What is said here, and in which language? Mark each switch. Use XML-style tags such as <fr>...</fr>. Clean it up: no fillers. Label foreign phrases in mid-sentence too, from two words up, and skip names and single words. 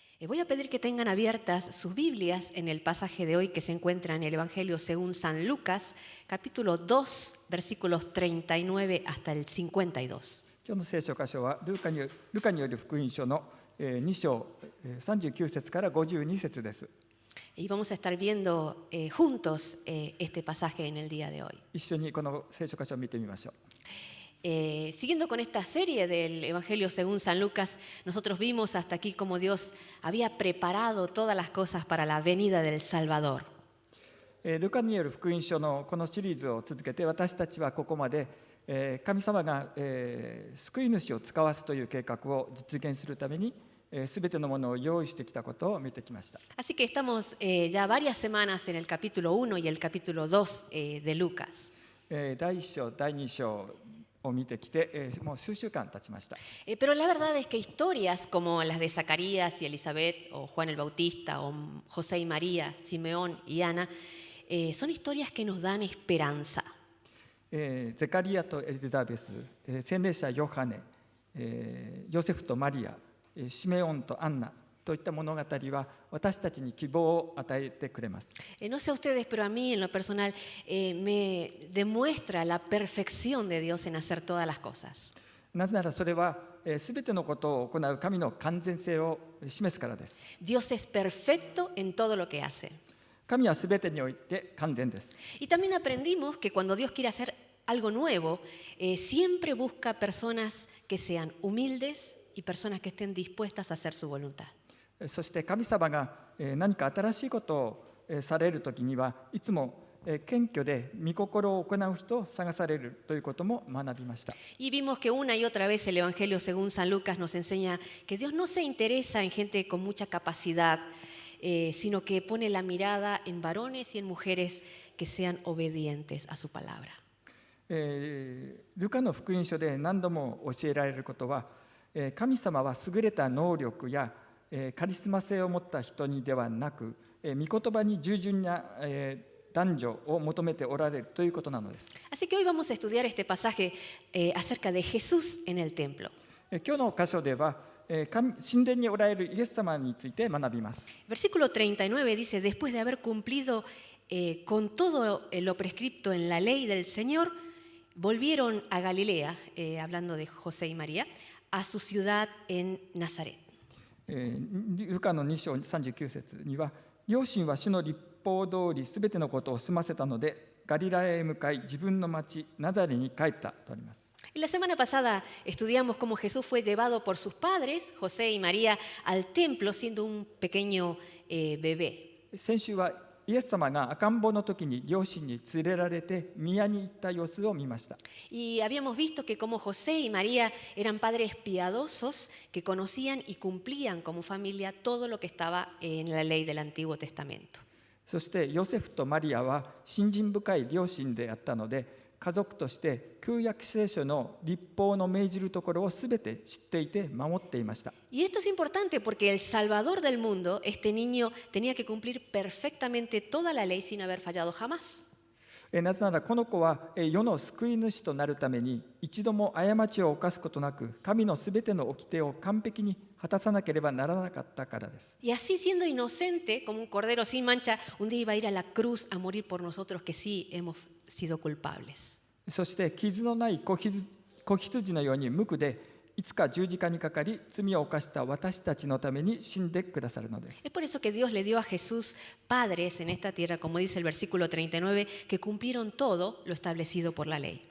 <es>Voy a pedir que tengan abiertas sus Biblias en el pasaje de hoy que se encuentra en el Evangelio según San Lucas, capítulo 2, versículos 39 hasta el 52.</es> <ja>今日の聖書箇所はルカによる福音書の2章39節から52節です。</ja> <es>Y vamos a estar viendo juntos este pasaje en el día de hoy.</es> <ja>一緒にこの聖書箇所を見てみましょう。</ja> <es>Siguiendo con esta serie del Evangelio según San Lucas, nosotros vimos hasta aquí cómo Dios había preparado todas las cosas para la venida del Salvador.</es> <ja>ルカによる福音書のこのシリーズを続けて、私たちはここまで神様が救い主を使わすという計画を実現するためにすべてのものを用意してきたことを見てきました。</ja> <es>Así que estamos ya varias semanas en el capítulo 1 y el capítulo 2 de Lucas.</es> <ja>第1章、第2章を見てきて、もう数週間経ちました。</ja> <es>Pero la verdad es que historias como las de Zacarías y Elizabeth, o Juan el Bautista, o José y María, Simeón y Ana, son historias que nos dan esperanza.</es> <ja>ゼカリアとエリザベス、洗礼者ヨハネ、ヨセフとマリア、シメオンとアンナといった物語は私たちに希望を与えてくれます。</ja> <es>No sé ustedes, pero a mí en lo personal me demuestra la perfección de Dios en hacer todas las cosas.</es> <ja>なぜならそれはすべてのことを行う神の完全性を示すからです。</ja> <es>Dios es perfecto en todo lo que hace.</es> <ja>神はすべてにおいて完全です。</ja> <es>Y también aprendimos que cuando Dios quiere hacer algo nuevo, siempre busca personas que sean humildes y personas que estén dispuestas a hacer su voluntad.</es> <ja>そして神様が何か新しいことをされるときにはいつも謙虚で御心を行う人を探されるということも学びました。</ja> <es>Y vimos que una y otra vez el Evangelio según San Lucas nos enseña que Dios no se interesa en gente con mucha capacidad, sino que pone la mirada en varones y en mujeres que sean obedientes a su palabra.</es> <ja>ルカの福音書で何度も教えられることは、神様は優れた能力やカリスマ性を持った人にではなく、御言葉に従順な男女を求めておられるということなのです。</ja> <es>Así que hoy vamos a estudiar este pasaje acerca de Jesús en el templo.</es> <ja>今日の箇所では、神殿におられるイエス様について学びます。</ja> <es>Versículo 39 dice, después de haber cumplido con todo lo prescripto en la ley del Señor, volvieron a Galilea, hablando de José y María, a su ciudad en Nazaret.</es> <ja>ルカの2章39節には、両親は主の律法通りすべてのことを済ませたので、ガリラヤへ向かい、自分の町ナザレに帰ったとあります。</ja> <es>Y la semana pasada estudiamos cómo Jesús fue llevado por sus padres, José y María, al templo siendo un pequeño bebé.</es> <ja>先週はイエス様が赤ん坊の時に両親に連れられて宮に行った様子を見ました。</ja> <es>Y habíamos visto que como José y María eran padres piadosos que conocían y cumplían como familia todo lo que estaba en la ley del Antiguo Testamento.</es> <ja>そしてヨセフとマリアは信心深い両親であったので、家族として旧約聖書の律法の命じるところをすべて知っていて守っていました。</ja> <es>Y esto es importante porque el Salvador del mundo, este niño, tenía que cumplir perfectamente toda la ley sin haber fallado jamás.</es> <ja>なぜならこの子は世の救い主となるために一度も過ちを犯すことなく、神のすべての掟を完璧に果たさなければならなかったからです。</ja> <es>Y así siendo inocente, como un cordero sin mancha, un día iba a ir a la cruz a morir por nosotros que sí hemos sido culpables.</es> <ja>そして傷のない子羊のように無垢で、いつか十字架にかかり罪を犯した私たちのために死んでくださるのです。</ja> <es>Es por eso que Dios le dio a Jesús padres en esta tierra, como dice el versículo 39, que cumplieron todo lo establecido por la ley.</es>